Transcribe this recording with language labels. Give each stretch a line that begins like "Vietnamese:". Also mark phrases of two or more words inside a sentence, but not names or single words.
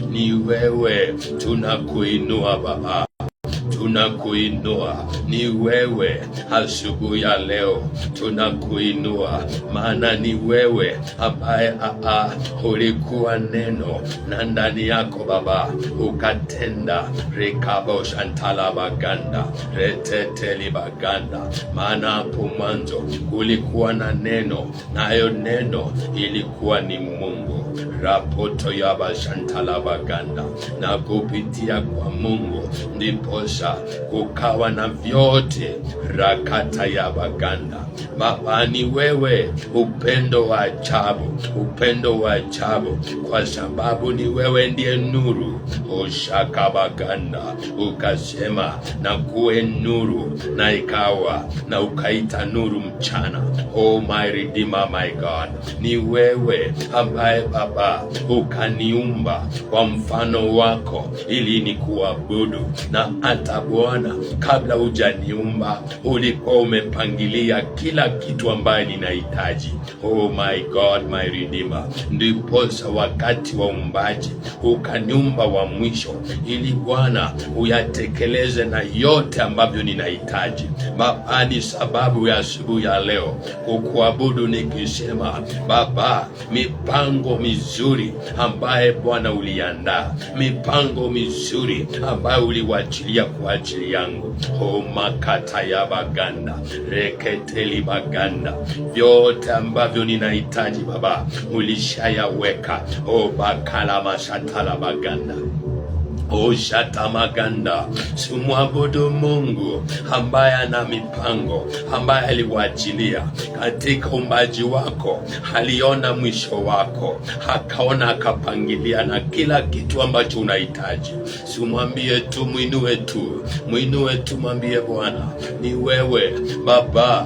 Swahili: Ni wewe tunakuinua Baba. tunakuinua. Ni wewe asubuhi ya leo tunakuinua, maana ni wewe ambaye ulikuwa neno na ndani yako Baba ukatenda. Rekabo shantala baganda reteteli baganda, maana hapo mwanzo kulikuwa na neno, nayo neno ilikuwa ni Mungu. Rapoto yaba shantala baganda, na kupitia kwa Mungu ndiposa kukawa na vyote. Rakata ya baganda. Baba, ni wewe, upendo wa ajabu, upendo wa ajabu, kwa sababu ni wewe ndiye nuru. Oshaka baganda, ukasema na kuwe nuru, na ikawa, na ukaita nuru mchana.
English: Oh my Redeemer, my God,
Swahili: ni wewe ambaye Baba ukaniumba kwa mfano wako ili nikuabudu. Na hata Bwana, kabla hujaniumba ulikuwa umepangilia kila kitu ambaye ninahitaji.
English: Oh my God, my Redeemer,
Swahili: ndiposa wakati wa uumbaji ukaniumba wa mwisho ili Bwana uyatekeleze na yote ambavyo ninahitaji. Baba, ni sababu ya asubuhi ya leo kukuabudu nikisema Baba, mipango mizuri ambaye Bwana uliandaa, mipango mizuri ambayo uliwachilia kwa ajili yangu. Oh makata ya baganda reketeli baganda, vyote ambavyo ninahitaji Baba ulishayaweka. Oh bakala mashatala baganda. Oshata maganda. Sumwabudu Mungu ambaye ana mipango, ambaye aliwachilia katika umbaji wako, aliona mwisho wako, akaona, akapangilia na kila kitu ambacho unahitaji. Sumwambie tu, mwinue tu, mwambie Bwana ni wewe Baba.